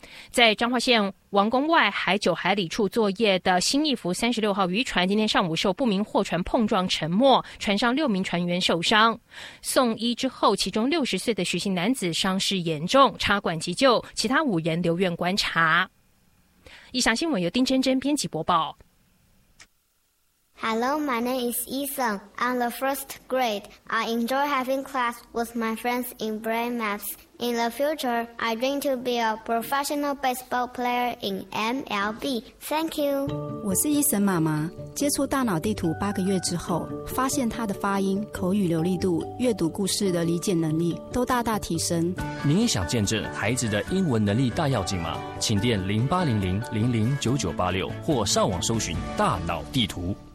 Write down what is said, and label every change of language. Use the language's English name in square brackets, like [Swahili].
[Chinese] 在彰化县王宫外海九海里处作业的新义福36号渔船，今天上午受不明货船碰撞沉没，船上6名船员受伤，送医之后，其中60岁的许姓男子伤势严重，插管急救，其他5人留院观察。以上新闻由丁真真编辑播报。 [English] Hello, my name is Ethan. I'm the first grade. I enjoy having class with my friends in brain maps. In the future, I dream to be a professional baseball player in MLB. Thank you. [Chinese] 我是 Ethan 妈妈，接触大脑地图8个月之后，发现他的发音、口语流利度、阅读故事的理解能力都大大提升。您也想见证孩子的英文能力大跃进吗？请电0800-00-9986或上网搜寻大脑地图。